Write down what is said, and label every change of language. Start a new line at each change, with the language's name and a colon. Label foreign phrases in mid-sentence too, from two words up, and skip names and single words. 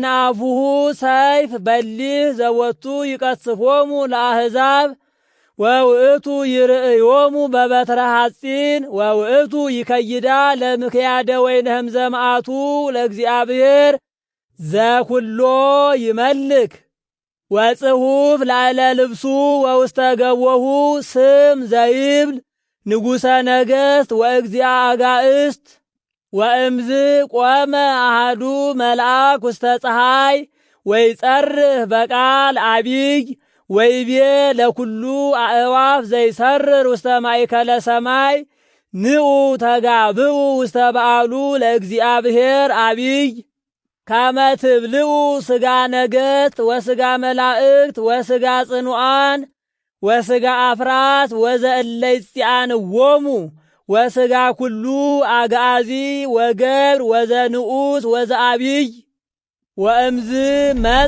Geez: አፉሁ ሰይፍ በሊህ ዘወቱ ይቀስፎሙ ለአሕዛብ ወውእቱ ይርእዮሙ በበትረ ሐጺን ወውእቱ ይከይዳ ለምክያደ ወይንህም ዘመዓቱ ለእግዚአብሔር ዘኩሎ ይመልክ ወጽሑፍ ላዕለ ልብሱ ወውስተ ገቦሁ ስም ዘይብል ንጉሠ ነገሥት ወእግዚአ አጋእስት። ወእምዝ ቆመ አሃዱ መልአክ ውስተ ፀሐይ ወይጸርህ በቃል አቢይ ወይቤ ለኩሉ አእዋፍ ዘይሰርር ውስተ ማእከለ ሰማይ ንዑ ተጋብኡ ውስተ በዓሉ ለእግዚአብሔር አቢይ ከመ ትብልዑ ሥጋ ነገሥት ወሥጋ መላእክት ወሥጋ ጽኑዓን ወሥጋ አፍራት ወዘእለ ይጽአንዎሙ ወሥጋ ኩሉ አግዓዚ ወገብር ወዘንዑስ ወዘአቢይ። ወእምዝ መጻ